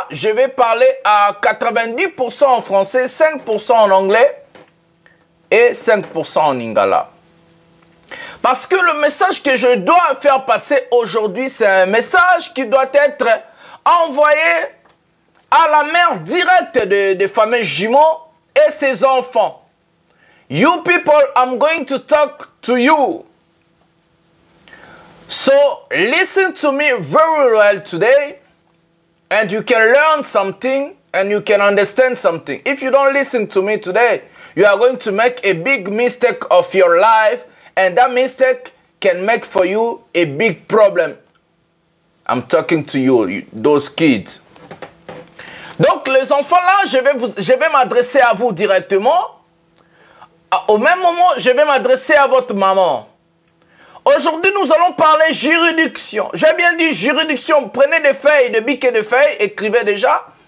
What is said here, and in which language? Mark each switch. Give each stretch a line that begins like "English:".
French: Je vais parler à 90% en français, 5% en anglais et 5% en lingala. Parce que le message que je dois faire passer aujourd'hui, c'est un message qui doit être envoyé à la mère directe des familles jumeaux et ses enfants.
English: You people, I'm going to talk to you. So listen to me very well today, and you can learn something and you can understand something. If you don't listen to me today, you are going to make a big mistake of your life, and that mistake can make for you a big problem. I'm talking to you, those kids.
French: Donc les enfants là, je vais m'adresser à vous directement. Au même moment, je vais m'adresser à votre maman. Aujourd'hui, nous allons parler juridiction. J'ai bien dit juridiction. Prenez des feuilles, des bics et des feuilles, écrivez déjà.